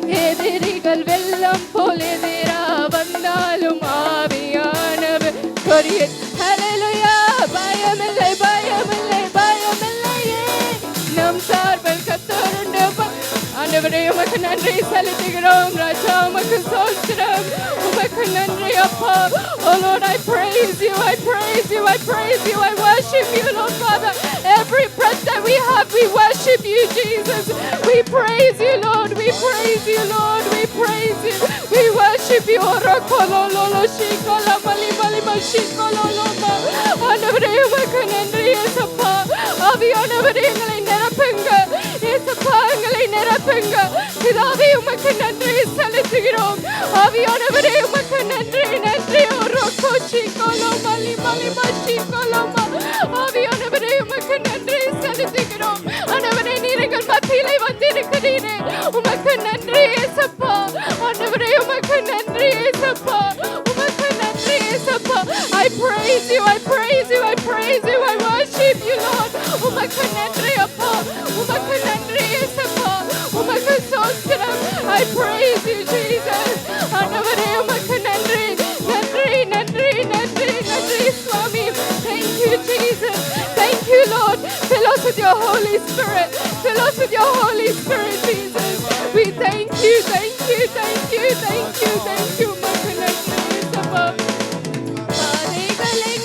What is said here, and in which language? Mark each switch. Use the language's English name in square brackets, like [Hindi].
[Tamil] எதிரிகள் வெள்ளம் போல் எதிரா வந்தாலும் ஆவியானவர் கொடியே. ஹல்லேலூயா. பயமில்லை பயமில்லை பயமில்லையே, நம் சார்பில் கர்த்தருண்டு, ஆண்டவரே உமக்கு நன்றி செலுத்துகிறோம். ராஜா உமக்கு ஸ்தோத்திரம், உமக்கு நன்றி அப்பா. [English] Oh Lord, I praise you, I praise you, I praise you, I worship you, Lord Father. Every breath that we have, we worship you, Jesus. We praise you, Lord, we praise you, Lord, we praise you, we worship you. Orakololo shikola mali mali mashikola. [Tamil] ஆண்டவரே உமக்கு நன்றி இயேசப்பா. ஆவியானவரே எங்களை நிரப்புங்க இயேசப்பா, எங்களை நிரப்புங்க. பிதாவே உமக்கு நன்றி செலுத்துகிறோம். ஆவியானவரே உமக்கு நன்றி நன்றி. ஒரோகோஷிகோலோ மலி மலி மஷிகோலோ. ஆவியானவரே உமக்கு நன்றி செலுத்துகிறோம். ஆண்டவரே நீர் எங்கள் மத்தியிலே வந்திருக்கிறீரே, உமக்கு நன்றி இயேசப்பா. ஆண்டவரே உமக்கு நன்றி இயேசப்பா, உமக்கு நன்றி இயேசப்பா. [English] I praise you, I praise you, I praise you, I worship you, Lord. [Tamil] உமக்கு நன்றி அப்பா, உமக்கு நன்றி இயேசப்பா, உமக்கு ஸ்தோத்திரம். [English] I praise you, Jesus. [Tamil] ஆண்டவரே உமக்கு நன்றி நன்றி நன்றி நன்றி நன்றி சுவாமி. [English] Thank you, Jesus. Thank you, Lord. Fill us with your Holy Spirit. Fill us with your Holy Spirit, Jesus. We thank you, thank you, thank you, thank you, thank you. [Tamil] உமக்கு நன்றி இயேசப்பா. பாதைகள்